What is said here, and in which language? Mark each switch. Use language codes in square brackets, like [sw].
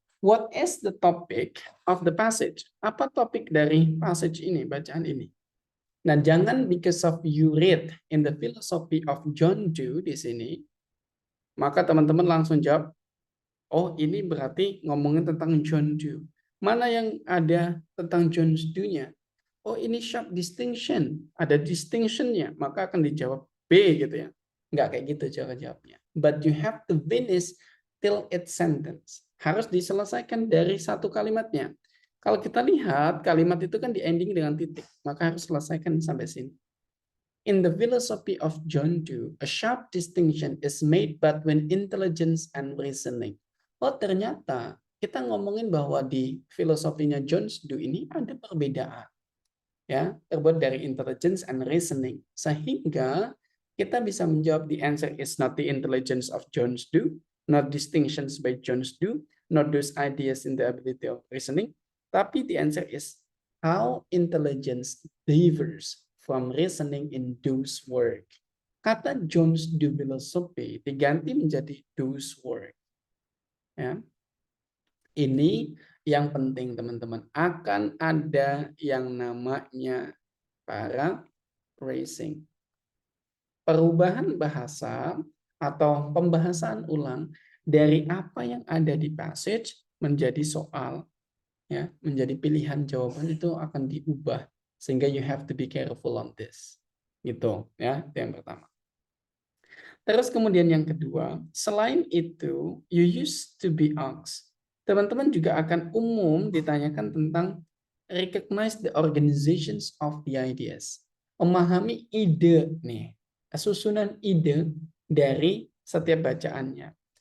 [en] What is the topic of the passage? [id] Apa topik dari passage ini, bacaan ini? Nah, jangan [en] because of you read in the philosophy of John Dewey [id] di sini, maka teman-teman langsung jawab, oh ini berarti ngomongin tentang John Dewey. Mana yang ada tentang John Dewey-nya? Oh ini sharp distinction, ada distinction-nya, maka akan dijawab B gitu ya. Nggak kayak gitu cara jawabnya. [en] But you have to finish till its sentence. [id] Harus diselesaikan dari satu kalimatnya. Kalau kita lihat kalimat itu kan di ending dengan titik, maka harus selesaikan sampai sini. [en] In the philosophy of John Dewey, a sharp distinction is made between intelligence and reasoning. [id] Oh ternyata kita ngomongin bahwa di filosofinya John Dewey ini ada perbedaan, ya terbuat dari intelligence and reasoning, sehingga kita bisa menjawab [en] the answer is not the intelligence of John Dewey, not distinctions by John Dewey, not those ideas in the ability of reasoning, [id] tapi [en] the answer is how intelligence differs from reasoning in those work. [id] Kata John Dewey philosophy diganti menjadi those work. Ya. Ini yang penting teman-teman. Akan ada yang namanya paraphrasing. Perubahan bahasa atau pembahasan ulang dari apa yang ada di passage menjadi soal. Ya, menjadi pilihan jawaban itu akan diubah. Sehingga [en] you have to be careful on this. [id] Gitu ya, itu yang pertama. Terus kemudian yang kedua, selain itu, [en] you used to be asked. [id] Teman-teman juga akan umum ditanyakan tentang [en] recognize the organizations of the ideas. [id] Memahami ide nih, susunan ide dari setiap bacaannya.